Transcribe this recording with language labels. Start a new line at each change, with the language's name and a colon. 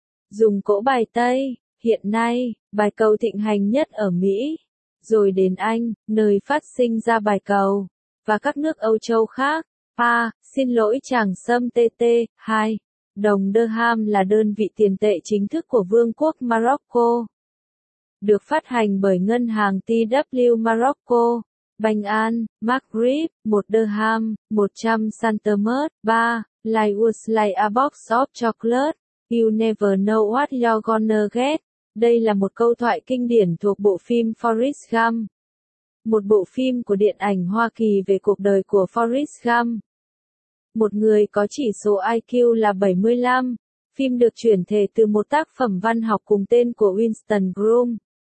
Vietnamese: Dùng cỗ bài Tây. Hiện nay, bài cầu thịnh hành nhất ở Mỹ, rồi đến Anh, nơi phát sinh ra bài cầu, và các nước Âu Châu khác. Pa, xin lỗi chàng Sâm TT, 2. Đồng Dirham là đơn vị tiền tệ chính thức của Vương quốc Morocco. Được phát hành bởi ngân hàng TW Morocco. Banh An, Maghrib, 1 Dirham, 100 Centimes, 3.
English: Lewis like a box of chocolate. You never know what you're gonna get.
Vietnamese: Đây là một câu thoại kinh điển thuộc bộ phim Forrest Gump. Một bộ phim của điện ảnh Hoa Kỳ về cuộc đời của Forrest Gump. Một người có chỉ số IQ là 75. Phim được chuyển thể từ một tác phẩm văn học cùng tên của Winston Groom.